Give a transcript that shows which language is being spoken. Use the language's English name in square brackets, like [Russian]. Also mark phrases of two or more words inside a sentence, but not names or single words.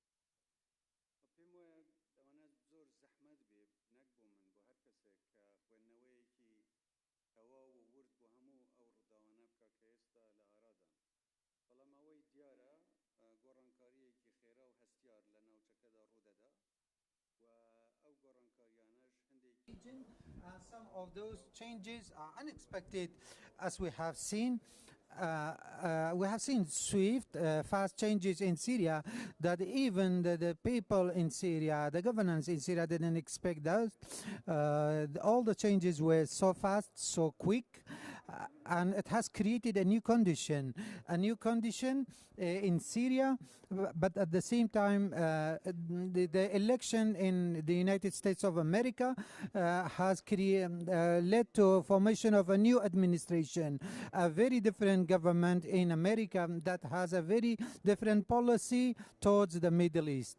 [Central Kurdish] پێم وایە دەوانێت زۆر زەحمەت بێ نەک بۆ من بۆ هەر کەسێک کە خوێندنەوەیەکی تەواو و ورد بۆ هەموو ئەو ڕووداوانە بکە کە ئێستا لە ئارادان، بەڵام ئەوەی دیارە گۆڕانکاریەکی خێرا و هەستیار لە ناوچەکەدا ڕوودەدا و ئەو گۆڕانکاریانەش هەندێکی [English] And some of those changes are unexpected, as we have seen. We have seen swift, fast changes in Syria that even the people in Syria, the governance in Syria didn't expect those. All the changes were so fast, so quick, and it has created a new condition in Syria, but at the same time, the election in the United States of America has led to formation of a new administration, a very different government in America that has a very different policy towards the Middle East.